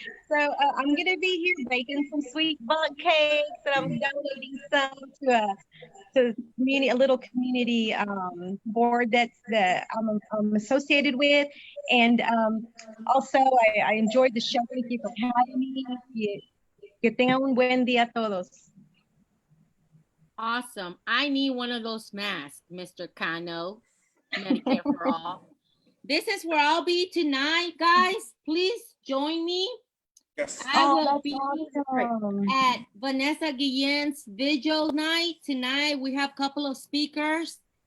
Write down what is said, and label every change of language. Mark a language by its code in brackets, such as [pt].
[en] So I'm gonna be here baking some sweet bun cakes, and I'm donating some to a little community board that I'm associated with, and also I enjoyed the show. Thank you for having me. [es] Que tengan un buen día todos. [en] Awesome. I need one of those masks, Mr. Cano. Medicare for all. This is where I'll be tonight, guys. Please join me. Yes. I will be awesome. at Vanessa Guillen's vigil night. Tonight, we have a couple of speakers.